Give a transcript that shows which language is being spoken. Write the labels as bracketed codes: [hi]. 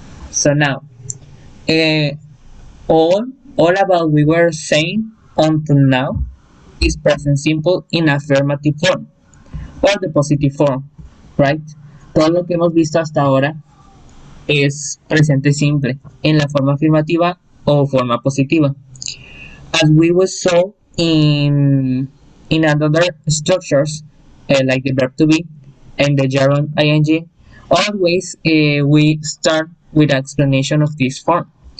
[en] So now, all about we were saying until now is present simple in affirmative form or the positive form, right? [es] Todo lo que hemos visto hasta ahora es presente simple en la forma afirmativa o forma positiva. [en] As we will saw in other structures like the verb to be and the gerund ing, always we start with an explanation of this form.